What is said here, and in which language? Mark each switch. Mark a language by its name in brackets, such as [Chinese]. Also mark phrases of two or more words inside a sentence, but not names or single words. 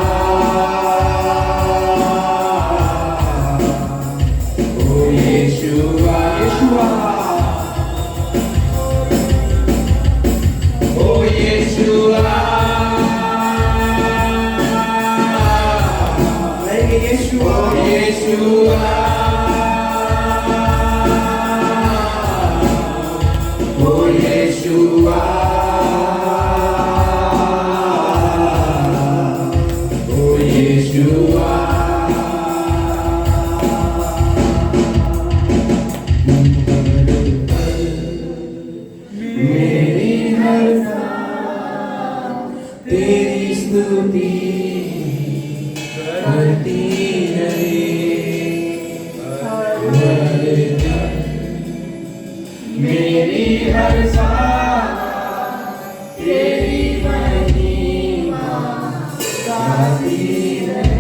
[English] oh Yeshua, Yeshua, oh Yeshua, Yeshua, oh Yeshua. Oh Yeshua, oh Yeshua, [Hindi] मेरी हर सांस तेरी स्तुति करती रहे, मेरी हर सांस तेरी महिमा गाती रहे।